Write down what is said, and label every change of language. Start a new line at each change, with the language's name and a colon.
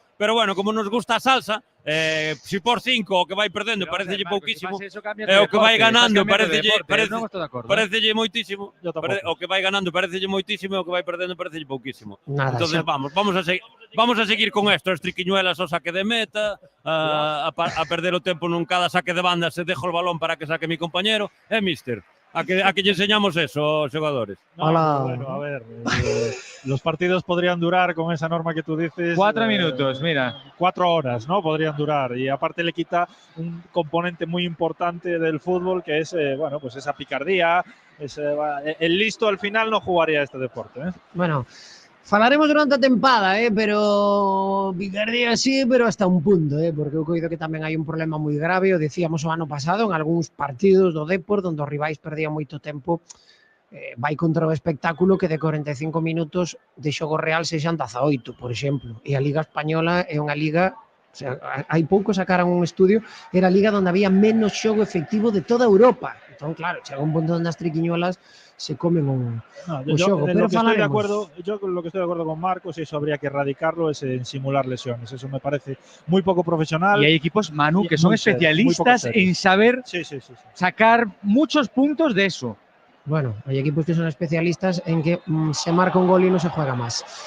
Galician: Pero bueno, como nos gusta a salsa, si por 5 o que vai perdendo parecelle pouquísimo, e o que vai ganando parecelle moitísimo, o que vai ganando parecelle moitísimo e o que vai perdendo parecelle pouquísimo. Nada,
Spanish: Entonces vamos a seguir con esto,
Galician: as triquiñuelas ao saque de meta, a perder o tempo nun cada saque de banda se dejo o balón para que saque mi compañero, mister. A que lle enseñamos eso aos xogadores.
Spanish: No, bueno, a ver, los partidos podrían durar con esa norma que tú dices. 4 minutos, mira. 4 horas, ¿no? Podrían durar. Y aparte le quita un componente muy importante del fútbol que es, bueno, pues esa picardía. El listo al final no jugaría este deporte,
Galician: Bueno, falaremos durante a tempada, pero picardía sí, pero hasta un punto, porque eu coido que tamén hai un problema moi grave, o decíamos o ano pasado, en algúns partidos do Depor, onde os rivais perdían moito tempo, vai contra o espectáculo que de 45 minutos de xogo real sexan 18, por exemplo, e a Liga Española é unha liga, o sea, hai pouco sacaran un estudio, era a liga onde había menos xogo efectivo de toda Europa. Entón, claro, chega un punto onde as triquiñuelas se comen un xogo. Pero
Spanish: yo lo que estoy de acuerdo con Marcos, eso habría que erradicarlo, es en simular lesiones. Eso me parece muy poco profesional. Y hay equipos, Manu, que son especialistas en saber sacar muchos puntos de eso. Bueno, hay equipos que son especialistas en que se marca un gol y no se juega más.